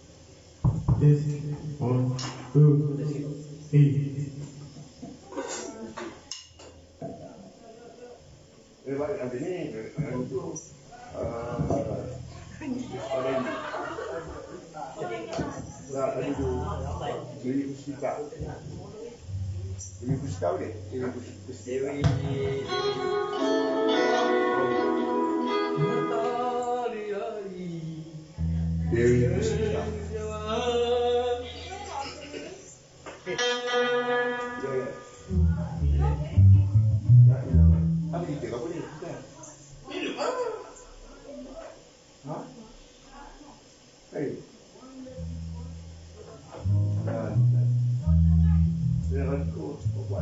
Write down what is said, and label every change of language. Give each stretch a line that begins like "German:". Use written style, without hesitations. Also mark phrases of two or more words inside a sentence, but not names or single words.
Malay: Balik nanti ni. Itu. Ada tu. Dewi Puspita. Dewi Puspita boleh? Dewi Puspita. Dewi Puspita. Apa kita? Apa ni? Ha? Hey. Dengan aku buat.